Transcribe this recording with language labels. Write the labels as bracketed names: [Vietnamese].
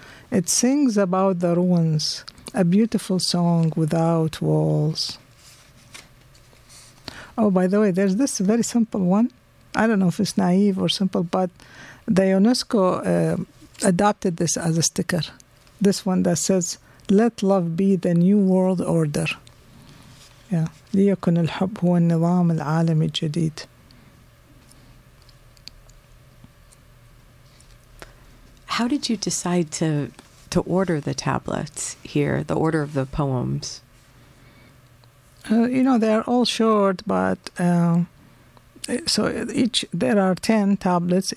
[English] It sings about the ruins, a beautiful song without walls. Oh, by the way, there's this very simple one. I don't know if it's naive or simple, but the UNESCO adopted this as a sticker. This one that says, let love be the new world order. Yeah. [Arabic] ليكن الحب هو النظام العالمي الجديد. [English] How did you decide to order the tablets here, the order of the poems? You know, they are all short, but so each, there are 10 tablets.